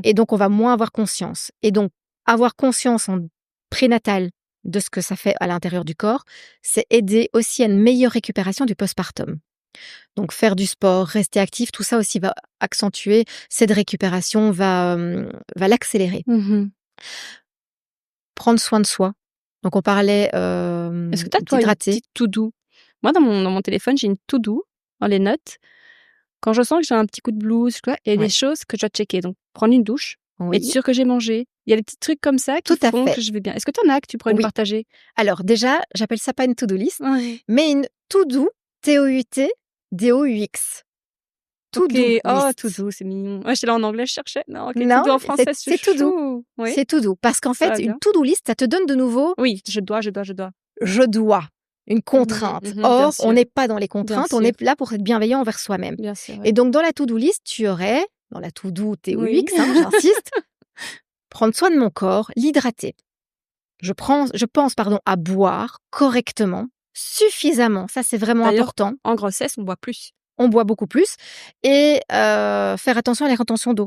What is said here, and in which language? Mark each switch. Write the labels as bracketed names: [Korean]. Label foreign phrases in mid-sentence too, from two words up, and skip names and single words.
[French] et donc on va moins avoir conscience. Et donc, avoir conscience en prénatal de ce que ça fait à l'intérieur du corps, c'est aider aussi à une meilleure récupération du postpartum. Donc faire du sport, rester actif, tout ça aussi va accentuer cette récupération, va l'accélérer. Prendre soin de soi. Donc on parlait Est-ce que tu as, toi, une d'hydrater. petite to-do? Moi, dans mon téléphone, j'ai une to-do dans les notes. Quand je sens que j'ai un petit coup de blues, quoi, il y a des choses que je dois checker. Donc, prendre une douche, être Oui, sûre que j'ai mangé. Il y a des petits trucs comme ça qui tout à font fait. que je vais bien. Est-ce que tu en as que tu pourrais me Oui. partager? Alors déjà, j'appelle ça pas une [English] to-do list, [French] Ouais. mais une to-do, T-O-U-T, D-O-U-X. Ok. To-do Oh, list. to-do, c'est mignon. Ouais, j'étais là en anglais, je cherchais. Non, ok, Non, to-do en français, c'est to-do. chou. Oui, C'est to-do. Parce qu'en ça va fait, une bien. [English] to-do list, [French] ça te donne de nouveau Oui, je dois. je dois, une contrainte. Bien Or, on sûr. n'est pas dans les Bien contraintes, on sûr. est là pour être bienveillant envers soi-même. Bien sûr. Et donc, dans la [English] to-do list, [French] tu aurais, dans la to-do T-O-U-X, Oui. j'insiste, prendre soin de mon corps, l'hydrater. Je pense, à boire correctement, suffisamment. Ça, c'est vraiment D'ailleurs, important. en grossesse, on boit plus. On boit beaucoup plus. Et faire attention à la rétention d'eau.